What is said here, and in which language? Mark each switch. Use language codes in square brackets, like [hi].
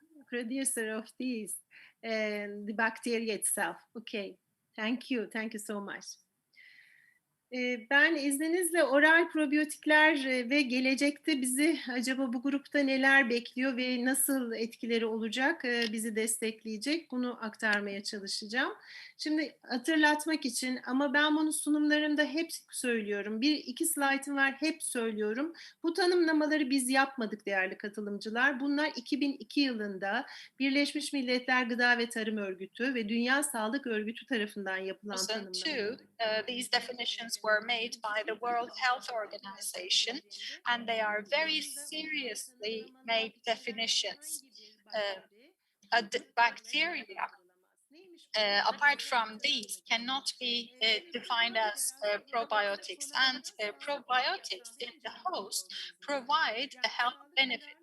[en] Producer of these and the bacteria itself. Okay, thank you so much. [tr] Ben izninizle oral probiyotikler ve gelecekte bizi acaba bu grupta neler bekliyor ve nasıl etkileri olacak, bizi destekleyecek, bunu aktarmaya çalışacağım. Şimdi hatırlatmak için, ama ben bunu sunumlarımda hep söylüyorum. 1-2 slaytım var, hep söylüyorum. Bu tanımlamaları biz yapmadık değerli katılımcılar. Bunlar 2002 yılında Birleşmiş Milletler Gıda ve Tarım Örgütü ve Dünya Sağlık Örgütü tarafından yapılan tanımlamalar. [en] These definitions were made by the World Health Organization, and they are very seriously made definitions. Bacteria, apart from these, cannot be defined as probiotics, and probiotics in the host provide a health benefit.